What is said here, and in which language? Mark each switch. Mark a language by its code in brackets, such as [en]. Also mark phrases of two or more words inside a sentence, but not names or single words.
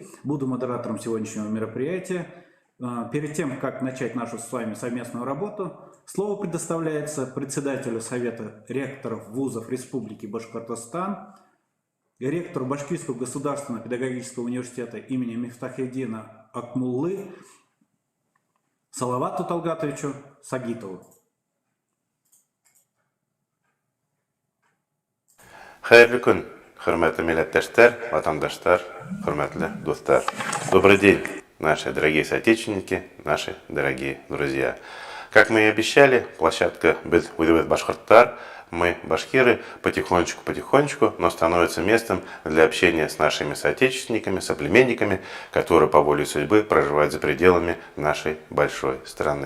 [ru] Буду модератором сегодняшнего мероприятия. Перед тем, как начать нашу с вами совместную работу, слово предоставляется председателю Совета ректоров вузов Республики Башкортостан, ректору Башкирского государственного педагогического университета имени Мифтахиддина Акмуллы Салавату Талгатовичу Сагитову. [ba] Хайырлы күн, хөрмәтле милләттәшләр, ватандашлар, хөрмәтле дуслар. [ru] Добрый день, наши дорогие соотечественники, наши дорогие друзья. Как мы и обещали, площадка «Без Удивит Башкорттар», мы, башкиры, потихонечку, но становится местом для общения с нашими соотечественниками, соплеменниками, которые по воле судьбы проживают за пределами нашей большой страны.